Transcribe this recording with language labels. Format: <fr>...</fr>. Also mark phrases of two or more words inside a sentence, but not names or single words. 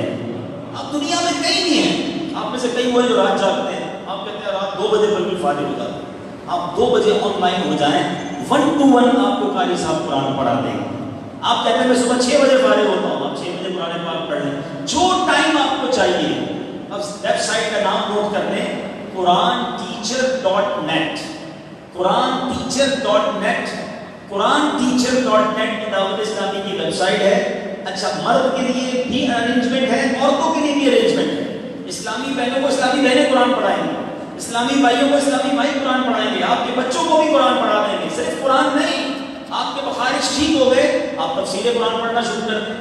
<ur>اب دنیا میں کئی نہیں ہیں، آپ میں سے کئی وہ ہیں جو رات جاگتے ہیں، آپ کہتے ہیں رات 2 بجے بالکل فارغ ہو جاتے ہیں، آپ 2 بجے آن لائن ہو جائیں، 1 to 1 آپ کو قاری صاحب قرآن پڑھا دیں گے۔ آپ کہتے ہیں میں صبح 6 بجے فارغ ہوتا ہوں، آپ 6 بجے قرآن پاک پڑھ لیں، جو ٹائم آپ کو چاہیے. اب ویب سائٹ کا نام نوٹ کر لیں، QuranTeacher.net. QuranTeacher.net. QuranTeacher.net دعوت اسلامی کی ویب سائٹ ہے. اچھا، مرد کے لیے بھی ارینجمنٹ ہے، عورتوں کے لیے بھی ارینجمنٹ ہے. اسلامی بہنوں کو اسلامی بہنیں قرآن پڑھائیں گے، اسلامی بھائیوں کو اسلامی بھائی قرآن پڑھائیں گے، آپ کے بچوں کو بھی قرآن پڑھا دیں گے. صرف قرآن نہیں، آپ کے بخارج ٹھیک ہو گئے، آپ تفسیر قرآن پڑھنا شروع کر دیں.</ur>